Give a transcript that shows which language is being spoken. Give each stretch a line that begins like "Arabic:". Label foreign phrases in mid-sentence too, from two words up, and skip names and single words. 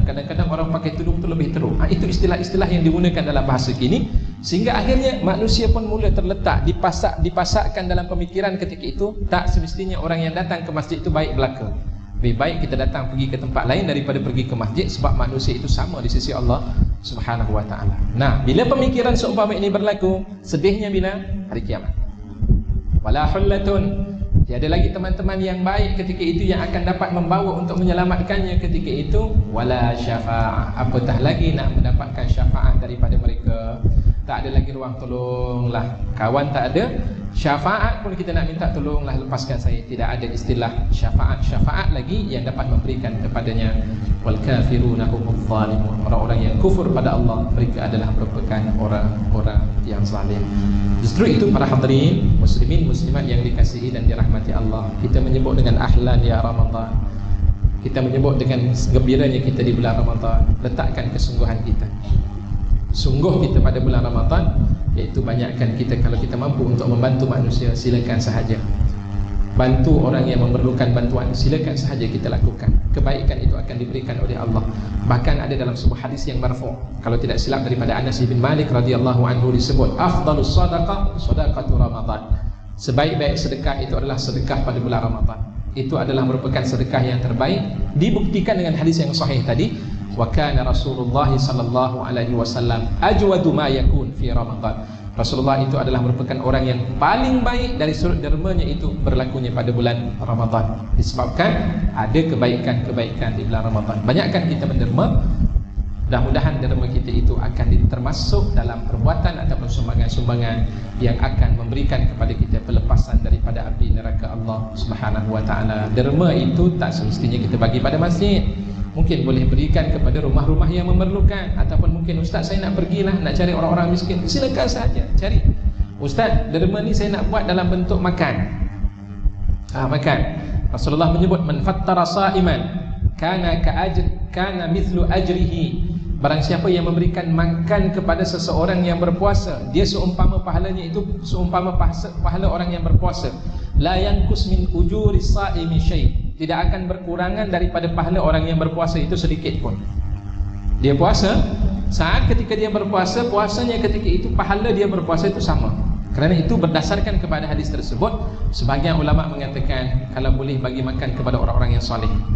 Malay: Kadang-kadang orang pakai tudung tu lebih teruk. Itu istilah-istilah yang digunakan dalam bahasa kini, sehingga akhirnya manusia pun mula terletak dipasakkan dalam pemikiran ketika itu tak semestinya orang yang datang ke masjid itu baik belaka. Lebih baik kita datang pergi ke tempat lain daripada pergi ke masjid, sebab manusia itu sama di sisi Allah
Arabic: سبحانه وتعالى.
Malay: Nah, bila pemikiran seumpama ini berlaku, sedihnya bila hari kiamat.
Arabic: ولا خلة,
Malay: tiada lagi teman-teman yang baik ketika itu yang akan dapat membawa untuk menyelamatkannya ketika itu.
Arabic: ولا شفاعة,
Malay: apatah lagi nak mendapatkan syafaat daripada mereka. Tak ada lagi ruang tolonglah, kawan tak ada. Syafaat pun kita nak minta tolonglah, lepaskan saya. Tidak ada istilah syafaat lagi yang dapat memberikan kepadanya.
Arabic: والكافرون هم الظالمون,
Malay: orang-orang yang kufur pada Allah, mereka adalah merupakan orang-orang yang zalim. Justru itu para hadirin muslimin muslimat yang dikasihi dan dirahmati Allah, kita menyebut dengan
Arabic: أهلا يا رمضان,
Malay: kita menyebut dengan gembiranya kita di bulan Ramadan. Letakkan kesungguhan kita, sungguh kita pada bulan Ramadan, iaitu banyakkan kita, kalau kita mampu untuk membantu manusia, silakan sahaja. Bantu orang yang memerlukan bantuan, silakan sahaja kita lakukan. Kebaikan itu akan diberikan oleh Allah. Bahkan ada dalam sebuah hadis yang marfu', kalau tidak silap daripada Anas bin Malik
Arabic: رضي الله عنه,
Malay: disebut
Arabic: أفضل الصدقة صدقة رمضان.
Malay: Sebaik-baik sedekah itu adalah sedekah pada bulan Ramadan. Itu adalah merupakan sedekah yang terbaik. Dibuktikan dengan hadis yang sahih tadi,
Arabic: وكان رسول الله صلى الله عليه وسلم أجود ما يكون في رمضان.
Malay: Rasulullah itu adalah merupakan orang yang paling baik dari sudut dermanya itu berlakunya pada bulan Ramadan, disebabkan ada kebaikan-kebaikan di bulan Ramadan. Banyakkan kita menderma, mudah-mudahan derma kita itu akan termasuk dalam perbuatan ataupun sumbangan-sumbangan yang akan memberikan kepada kita pelepasan daripada api neraka Allah
Arabic: سبحانه وتعالى.
Malay: Derma itu tak semestinya kita bagi pada masjid, mungkin boleh berikan kepada rumah-rumah yang memerlukan. Ataupun mungkin, ustaz saya nak pergilah nak cari orang-orang miskin, silakan saja cari. Ustaz, derma ni saya nak buat dalam bentuk makan. Makan. Rasulullah menyebut
Arabic: من فطر صائما كان مثل أجره.
Malay: Barang siapa yang memberikan makan kepada seseorang yang berpuasa, dia seumpama pahalanya itu seumpama pahala orang yang berpuasa.
Arabic: لا ينقص من أجور الصائم شيء',
Malay: tidak akan berkurangan daripada pahala orang yang berpuasa itu sedikit pun. Dia puasa, saat ketika dia berpuasa, puasanya ketika itu pahala dia berpuasa itu sama. Kerana itu berdasarkan kepada hadis tersebut, sebahagian ulama mengatakan kalau boleh bagi makan kepada orang-orang yang soleh.